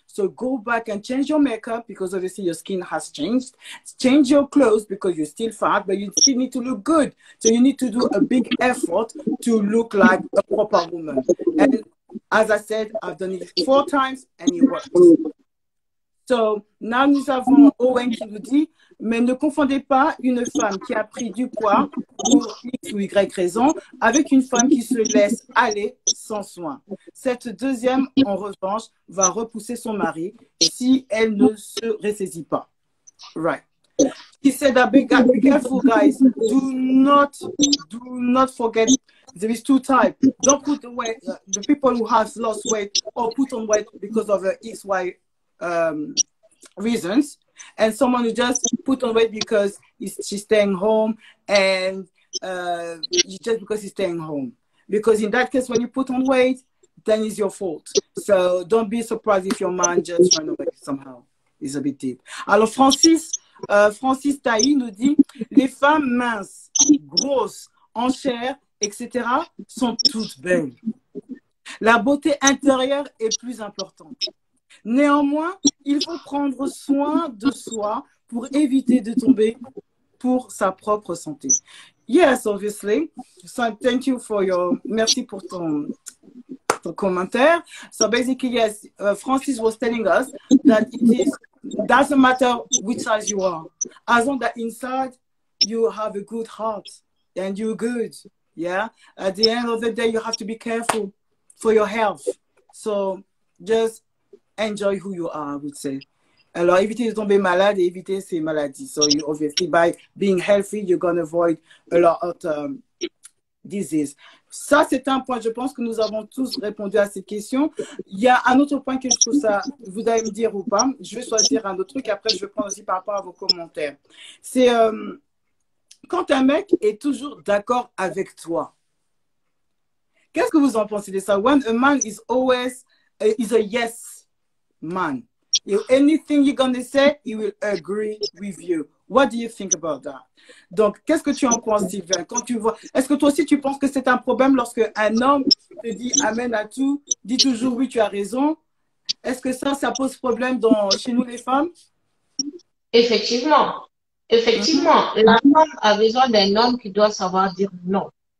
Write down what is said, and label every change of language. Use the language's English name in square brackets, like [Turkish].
[English] So go back and change your makeup because obviously your skin has changed. Change your clothes because you're still fat, but you still need to look good. So you need to do a big effort to look like a proper woman. And as I said, I've done it 4 times and it works. [French] So, là, nous avons Owen qui nous dit, mais ne confondez pas une femme qui a pris du poids pour X ou Y raison avec une femme qui se laisse aller sans soin. Cette deuxième, en revanche, va repousser son mari si elle ne se ressaisit pas. [English] Right. He said that be careful, guys. Do not forget there is 2 types. Don't put away the people who have lost weight or put on weight because of XY reasons, and someone who just put on weight because she's staying home and just because he's staying home. Because in that case, when you put on weight, then it's your fault. So don't be surprised if your man just run away somehow. It's a bit deep. [French] Alors Francis Taï nous dit, les femmes minces, grosses, en chair, etc. sont toutes belles. La beauté intérieure est plus importante. Néanmoins, il faut prendre soin de soi pour éviter de tomber pour sa propre santé. [English] Yes, obviously. So thank you for your, [French] merci pour ton commentaire. [English] So basically, yes, Francis was telling us that it doesn't matter which size you are. As long as inside you have a good heart and you're good. Yeah. At the end of the day, you have to be careful for your health. So just enjoy who you are, I would say. [French] Alors, éviter de tomber malade et éviter ces maladies. [English] So, you, obviously, by being healthy, you're going to avoid a lot of disease. [French] Ça, c'est un point, je pense que nous avons tous répondu à cette question. Il y a un autre point que je trouve ça, vous allez me dire ou pas. Je vais choisir un autre truc. Après, je vais prendre aussi par rapport à vos commentaires. C'est quand un mec est toujours d'accord avec toi. Qu'est-ce que vous en pensez de ça? [English] When a man is always is a yes man. Anything you're going to say, he will agree with you. What do you think about that? [French] Donc, qu'est-ce que tu en penses, Sylvain? Quand tu vois, est-ce que toi aussi tu penses que c'est un problème lorsque un homme te dit amen à tout, dit toujours oui, tu as raison? Est-ce que ça pose problème chez nous les femmes? Effectivement. Effectivement, la femme a besoin d'un homme qui doit savoir dire non.